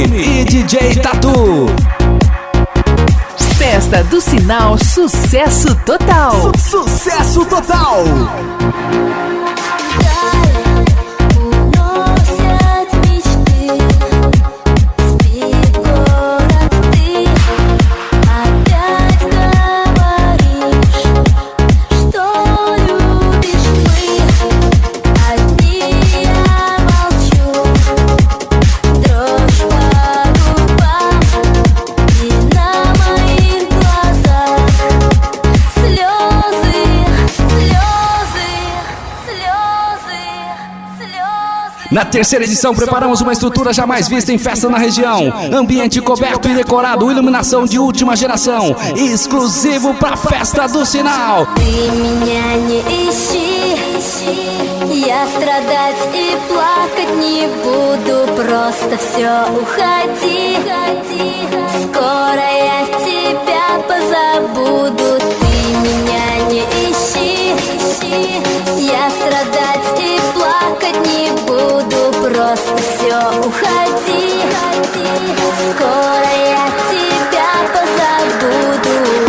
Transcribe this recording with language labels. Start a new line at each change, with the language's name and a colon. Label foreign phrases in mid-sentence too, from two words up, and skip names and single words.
Portuguese: E DJ Tatu. Festa do Sinal, sucesso total. Sucesso total.
Russian: Уносят мечты. Спит город, ты опять говоришь, что любишь мы. Одни я молчу, дрожь по губам, и на моих глазах слезы, слезы.
Portuguese: Na terceira edição, preparamos uma estrutura jamais vista em festa na região. Ambiente coberto e decorado, iluminação de última geração. Exclusivo pra Festa do Sinal.
Russian: Ты меня не ищи, я страдать и плакать не буду, просто все уходи, скоро я тебя позабуду. Ты меня не ищи, я страдать и плакать не буду, просто все уходи, скоро я тебя позабуду.